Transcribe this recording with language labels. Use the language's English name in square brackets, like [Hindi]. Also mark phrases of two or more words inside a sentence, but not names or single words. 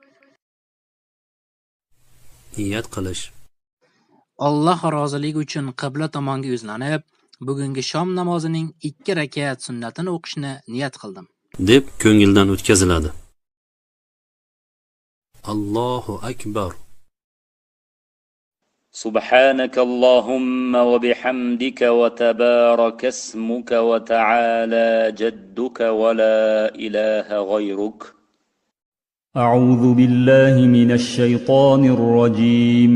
[Uzbek] Niyat qilish. Alloh roziligi uchun qibla tomonga yuzlanib, bugungi shom namozining 2 rakat sunnatini o'qishni niyat qildim deb ko'ngildan o'tkaziladi. [Arabic] الله أكبر. سبحانك اللهم وبحمدك وتبارك اسمك وتعالى جدك ولا إله غيرك. أعوذ بالله من الشيطان الرجيم.